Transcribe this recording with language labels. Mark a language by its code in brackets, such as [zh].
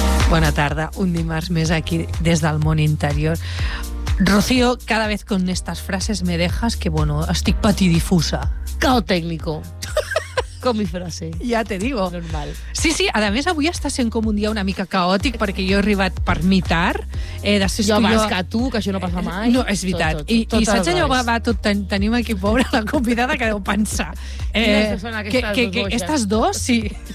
[ca] Bona tarda, un dimarts més aquí des del món interior. [es] Rocío, cada vez con estas frases me dejas que, bueno, [ca] estic patidifusa. [es] Cao técnico. Con mi frase. Ja te digo. Normal. [ca] Sí, sí, a més avui està sent com un dia una mica caòtic perquè jo he arribat per mi tard. Jo, que això no passa mai. No, és veritat. I saps allò, va tot, tenim aquí, pobra, la convidada que deu pensar. Aquestes dues, sí.